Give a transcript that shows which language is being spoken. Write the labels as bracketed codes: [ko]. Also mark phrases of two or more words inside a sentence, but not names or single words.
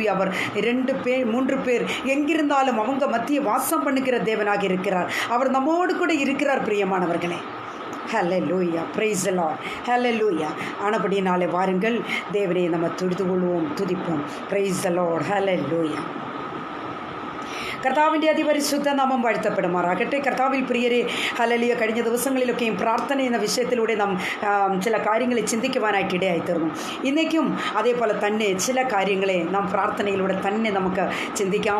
[ta] அவர் 2 பேர் 3 பேர் எங்கிருந்தாலும் அவங்க மத்திய வாசம் பண்ணுகிற தேவனாக இருக்கிறார். அவர் நம்மோடு கூட இருக்கிறார். பிரியமானவர்களே, ஹல்லேலூயா. [en] Praise the Lord. [ta] ஹல்லேலூயா. ஆனபடினாலே வாருங்கள் தேவனை நம்ம தொழுது கொள்வோம், துதிப்போம். [en] Praise the Lord. ஹல்லேலூயா. [ml] കർത്താവിൻ്റെ അതിപരിശുദ്ധ നാമം വാഴ്ത്തപ്പെടുമാറാകട്ടെ. കർത്താവിൽ പ്രിയരെ, ഹല്ലേലൂയ. കഴിഞ്ഞ ദിവസങ്ങളിലൊക്കെയും പ്രാർത്ഥന എന്ന വിഷയത്തിലൂടെ നാം ചില കാര്യങ്ങളെ ചിന്തിക്കുവാനായിട്ട് ഇടയായിത്തീർന്നു. ഇന്നേക്കും അതേപോലെ തന്നെ ചില കാര്യങ്ങളെ നാം പ്രാർത്ഥനയിലൂടെ തന്നെ നമുക്ക് ചിന്തിക്കാം.